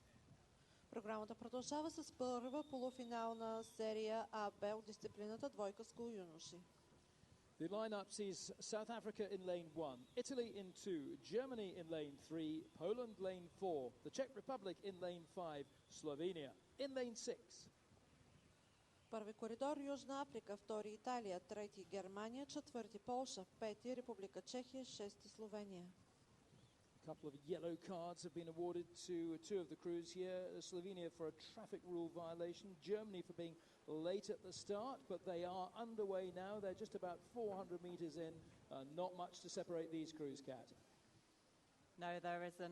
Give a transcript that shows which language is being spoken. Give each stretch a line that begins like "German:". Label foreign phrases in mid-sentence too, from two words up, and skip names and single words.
Bulgarian: Програмата продължава с първа полуфинална серия АБ от дисциплината двойка Скул юноши.
English: The lineup sees South Africa in lane 1, Italy in 2, Germany in lane 3, Poland lane 4, the Czech Republic in lane 5, Slovenia in lane 6.
Bulgarian: Първи коридор Южна Африка, втори Италия, трети Германия, четвърти Полша, пети Република Чехия, шести Словения.
English: A couple of yellow cards have been awarded to two of the crews here. Slovenia for a traffic rule violation, Germany for being late at the start, but they are underway now. They're just about 400 meters in. Not much to separate these crews, Kat. No, there isn't.